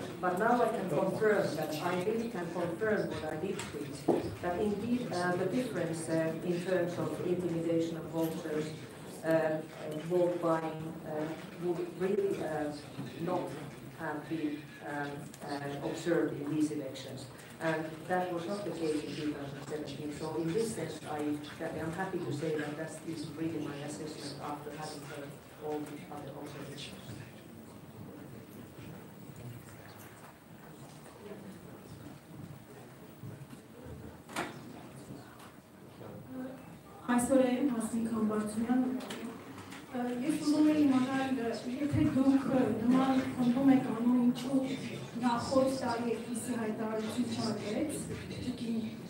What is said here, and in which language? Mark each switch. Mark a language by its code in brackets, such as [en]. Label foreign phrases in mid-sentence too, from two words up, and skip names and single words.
[en] But now I can confirm that I really can confirm what I did tweet, that indeed the difference in terms of intimidation of voters, vote buying, would really not have been observed in these elections. And that was not the case in 2017. So in this sense, I'm happy to say that that is really my assessment after having heard all the other observations. [hy] Այսօր եմ Հասմիկ Համբարձումյան, ես ուզում եմ իմանալ, եթե դուք նման խնդում եք անում ինչու նախորդ տարի այդպիսի հայտարարություն չարվեց, ճկին